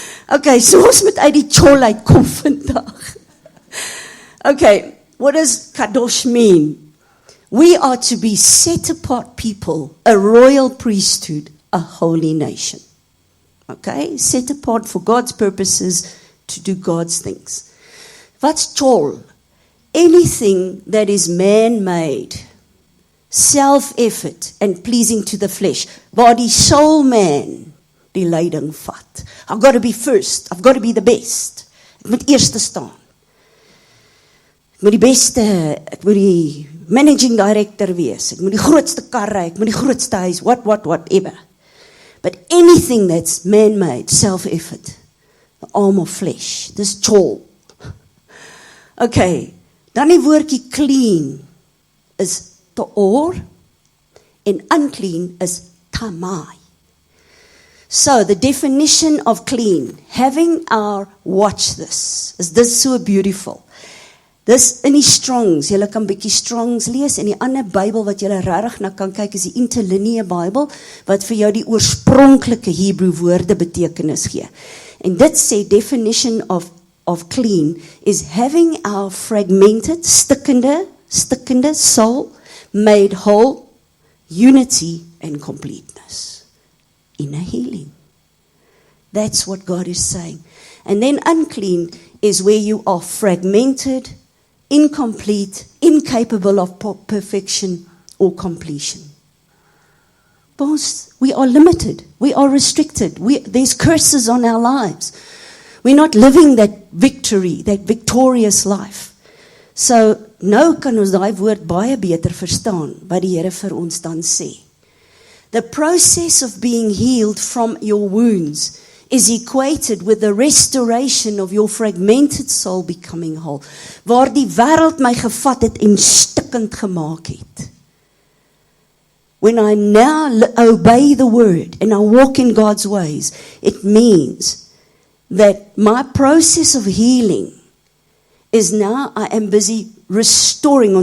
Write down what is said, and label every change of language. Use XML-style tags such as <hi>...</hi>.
<af>Okay, so ons moet uit die chol uitkom vandag.</af> <en>Okay, what does kadosh mean? We are to be set apart people, a royal priesthood, a holy nation. Okay, set apart for God's purposes to do God's things. What's chol? Anything that is man-made, self-effort and pleasing to the flesh.</en> <af>Waar die soul man die leiding vat.</af> <en>I've got to be first. I've got to be the best.</en> <af>Ek moet eerste staan. Ek moet die beste, ek moet die managing director wees. Ek moet die grootste kar ry, ek moet die grootste huis, whatever.</af> <en>But anything that's man-made, self-effort, the arm of flesh, this chol.</en> <af>Okay, dan die woordjie clean is ta'or en unclean is tamai.</af> <en>So the definition of clean, having our, watch this, is this so beautiful.</en> <af>Dis in die Strongs, julle kan bietjie Strongs lees, en die ander Bybel wat julle regtig na kan kyk is die Interlinear Bybel, wat vir jou die oorspronklike Hebreë woorde betekenis gee. En dit sê,</af> <en>definition of clean is having our fragmented, stikkende soul made whole, unity and completeness. Inner healing. That's what God is saying. And then unclean is where you are fragmented, incomplete, incapable of perfection or completion. Because we are limited. We are restricted. There's curses on our lives. We're not living that victory, that victorious life.</en> <af>So, nou kan ons daai woord baie beter verstaan, wat die Here vir ons dan sê.</af> <en>The process of being healed from your wounds is equated with the restoration of your fragmented soul becoming whole.</en> <af>Waar die wêreld my gevat het en stikkend gemaak het.</af> <en>When I now obey the word and I walk in God's ways, it means that my process of healing is now I am busy restoring.</en>